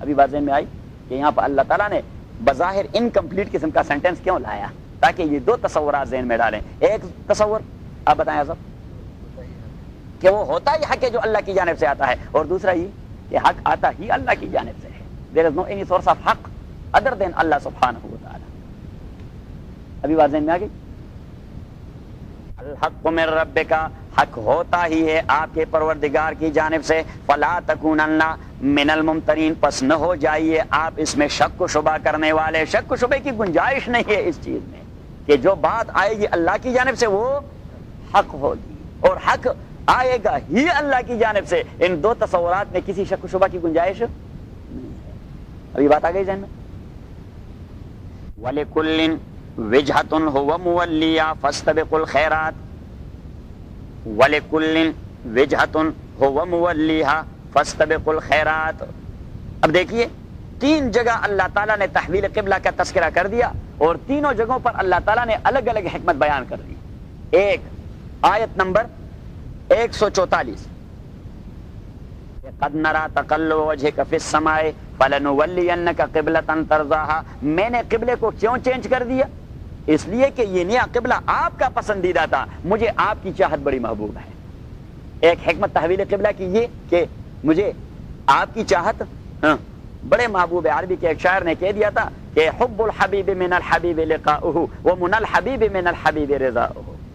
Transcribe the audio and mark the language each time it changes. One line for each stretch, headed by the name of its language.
Urdu: ابھی بات ذہن میں آئی کہ یہاں پر اللہ تعالیٰ نے بظاہر انکمپلیٹ قسم کا سینٹینس کیوں لایا, تاکہ یہ دو تصورات ذہن میں ڈالیں. ایک تصور آپ بتائیں صاحب کہ وہ ہوتا ہی حق ہے جو اللہ کی جانب سے آتا ہے, اور دوسرا ہی کہ حق آتا ہی اللہ کی جانب سے ہے.
English: There is no any source of حق other than اللہ سبحانہ وتعالی.
Urdu: ابھی بات ذہن میں آگئی.
Arabic: الحق من ربک,
Urdu: حق ہوتا ہی ہے آپ کے پروردگار کی جانب سے.
Arabic: فلا تکونن من الممترین,
Urdu: پس نہ ہو جائیے آپ اس میں شک و شبہ کرنے والے. شک و شبہ کی گنجائش نہیں ہے اس چیز میں, کہ جو بات آئے گی اللہ کی جانب سے وہ حق ہوگی, اور حق آئے گا ہی اللہ کی جانب سے. ان دو تصورات میں کسی شک و شبہ کی گنجائش نہیں ہے. ابھی بات آ گئی ذہن میں.
Arabic: ولکل وجہت ہو مولیا فاستبقوا الخیرات, ولکل وجہت ہو مولیا فاستبقوا الخیرات.
Urdu: اب دیکھیے, تین جگہ اللہ تعالیٰ نے تحویل قبلہ کا تذکرہ کر دیا, اور تینوں جگہوں پر اللہ تعالیٰ نے الگ الگ حکمت بیان کر دی. ایک آیت نمبر 144,
Arabic: قد نرى تقلب وجهك في السماء فلنولينك قبلة ترضاها.
Urdu: میں نے قبلے کو کیوں چینج کر دیا؟ اس لیے کہ یہ نیا قبلہ آپ کا پسندیدہ تھا, مجھے آپ کی چاہت بڑی محبوب ہے. ایک حکمت تحویل قبلہ کی یہ کہ مجھے آپ کی چاہت بڑے محبوب ہے. عربی کے ایک شاعر نے کہہ دیا تھا کہ
Arabic: حب الحبیب من الحبیب لقاؤه ومن الحبیب من الحبیب رضاؤه.